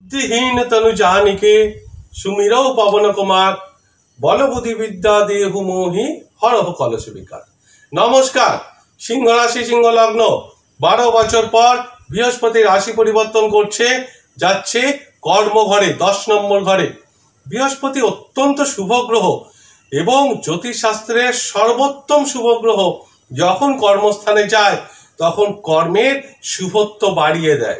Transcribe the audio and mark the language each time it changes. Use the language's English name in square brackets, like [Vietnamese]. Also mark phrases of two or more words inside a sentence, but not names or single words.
[Awadhi] बुद्धिहीन तनु जानिके सुमिरौ पवन कुमार बल बुद्धि विद्या देहु मोहि हरह कलश विकार। [Bangla] নমস্কার। সিংহ রাশি সিংহ লগ্ন 12 বছর পর বৃহস্পতি রাশি পরিবর্তন করছে, যাচ্ছে কর্ম ঘরে 10 নম্বর ঘরে। বৃহস্পতি অত্যন্ত শুভ গ্রহ এবং জ্যোতিষশাস্ত্রের সর্বোত্তম শুভ গ্রহ যখন কর্মস্থানে যায় তখন কর্মের শুভত্ব বাড়িয়ে দেয়।